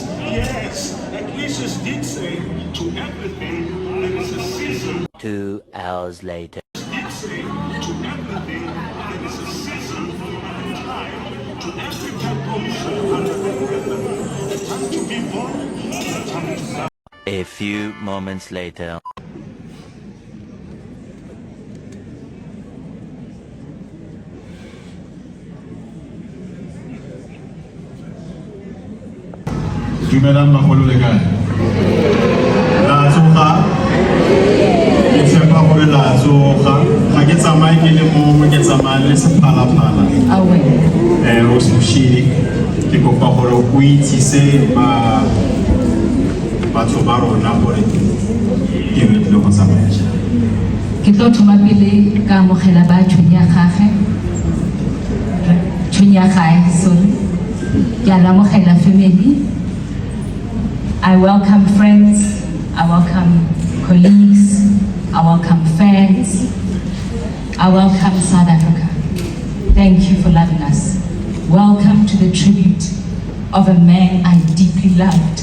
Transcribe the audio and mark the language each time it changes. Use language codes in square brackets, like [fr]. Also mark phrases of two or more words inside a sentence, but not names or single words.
[en] Yes, Ecclesiastes did say to everything there is a season. 2 hours later. Did say to everything there is a season and time to every promotion. A time to be born, a time to die. A few moments later. [tn] Dumelang bagolo le kae? La tsoga. Ke tshepa gore la tsoga. Ga ke tsamaye ke le mongwe ke tsamaya le sephalaphala. O sushiri ke kopa gore o itsise batho ba rona gore ke re le go tsamaya. Ke tlo thoma pele ka amogela ba tšhonya gae sorry ke a amogela family. [en] I welcome friends, I welcome colleagues, I welcome fans, I welcome South Africa. Thank you for loving us. Welcome to the tribute of a man I deeply loved.